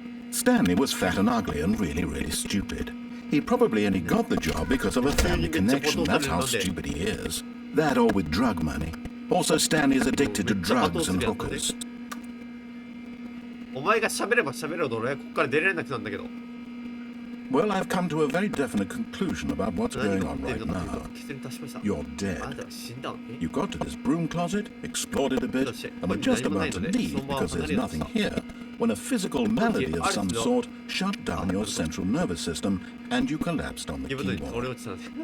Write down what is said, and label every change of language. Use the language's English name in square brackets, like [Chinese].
[English] Stanley was fat and ugly and really stupid. He probably only got the job because of a family connection. That's how stupid he is. That or with drug money. Also, Stanley is addicted to drugs and hookers. [Japanese] お前が喋れば喋るほど俺はここから出れなくなるんだけど。 [English] Well, I've come to a very definite conclusion about what's going on right now. You're dead. You got to this broom closet, explored it a bit, and were just about to leave because there's nothing here, when a physical malady of some sort shut down your central nervous system and you collapsed on the keyboard.